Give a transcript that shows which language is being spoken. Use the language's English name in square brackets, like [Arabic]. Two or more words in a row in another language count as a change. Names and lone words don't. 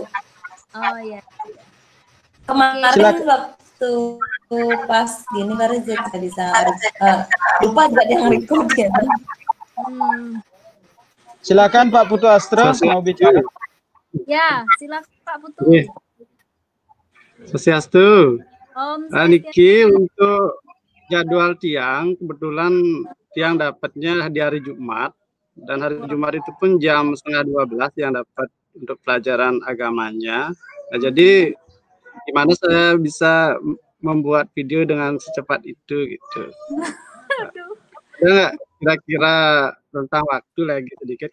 [Indonesian] Oh iya. Kemarin waktu pas gini baru kita bisa lupa juga yang record ya. Silakan Pak Putu Astra mau bicara. Ya, silakan Pak Putu. Swastiastu. Niki untuk jadwal Tiang, kebetulan Tiang dapatnya di hari Jumat, dan hari Jumat itu pun jam 11:30 yang dapat untuk pelajaran agamanya. Nah, jadi gimana saya bisa membuat video dengan secepat itu gitu. Ada nggak kira-kira tentang waktu lagi sedikit?